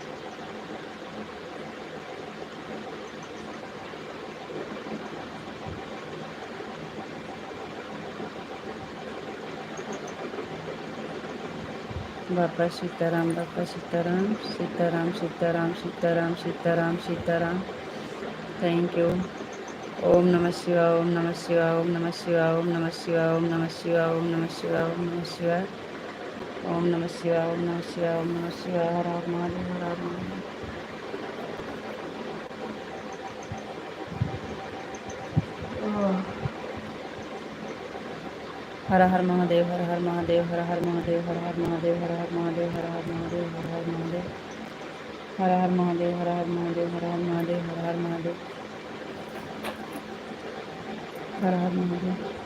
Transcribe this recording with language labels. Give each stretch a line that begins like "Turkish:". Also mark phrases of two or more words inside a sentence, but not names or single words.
Hindi: बापा सीताराम, बापा सीताराम, सीताराम सीताराम, सीताराम सीताराम, सीताराम।
English: Thank you.
Sanskrit: ओम नमः शिवाय, ओम नमः शिवाय, ओम नमः शिवाय, ओम नमः शिवाय, ओम नमः शिवाय, ओम नमः शिवाय, ओम नमः शिवाय, ओम नमः शिवाय, ओम नमः शिवाय, ओम नमः शिवाय।
Hindi: हर हर महादेव, हर हर महादेव। हर हर महादेव, हर हर महादेव, हर हर महादेव, हर हर महादेव, हर हर महादेव, हर हर महादेव, हर हर महादेव, हर हर महादेव, हर हर महादेव, हर हर महादेव, हर हर महादेव, हर हर महादेव।